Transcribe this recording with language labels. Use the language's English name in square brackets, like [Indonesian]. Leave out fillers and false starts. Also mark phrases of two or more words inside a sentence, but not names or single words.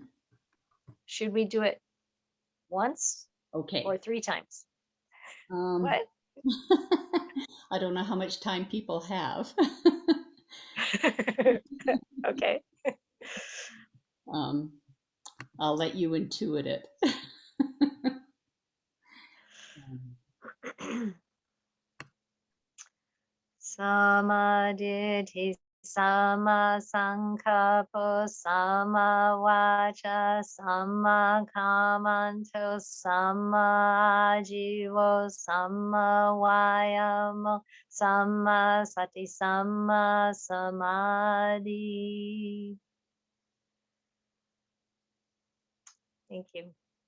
[English] Should we do it once Okay. or 3 times? What? I don't know how much time people have. Okay. I'll let you intuit it. [Pali] Samadhi, sama sankappo, sama vacha, sama kamanto, sama ajivo, sama vayamo, sama sati, sama samadhi. [English] Thank you.